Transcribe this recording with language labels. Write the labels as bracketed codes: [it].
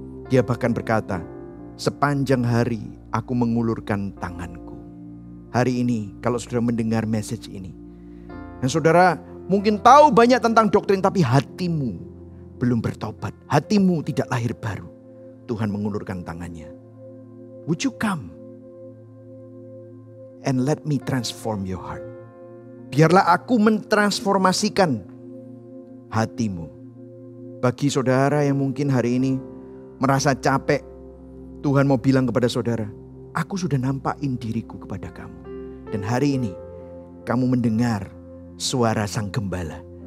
[id] Dia bahkan berkata, sepanjang hari aku mengulurkan tanganku. Hari ini kalau saudara mendengar message ini, dan saudara mungkin tahu banyak tentang doktrin, tapi hatimu belum bertobat. Hatimu tidak lahir baru. Tuhan mengulurkan tangannya. [en] Would you come and let me transform your heart? [id] Biarlah aku mentransformasikan hatimu. Bagi saudara yang mungkin hari ini merasa capek, Tuhan mau bilang kepada saudara, aku sudah nampakin diriku kepada kamu. Dan hari ini kamu mendengar suara Sang Gembala.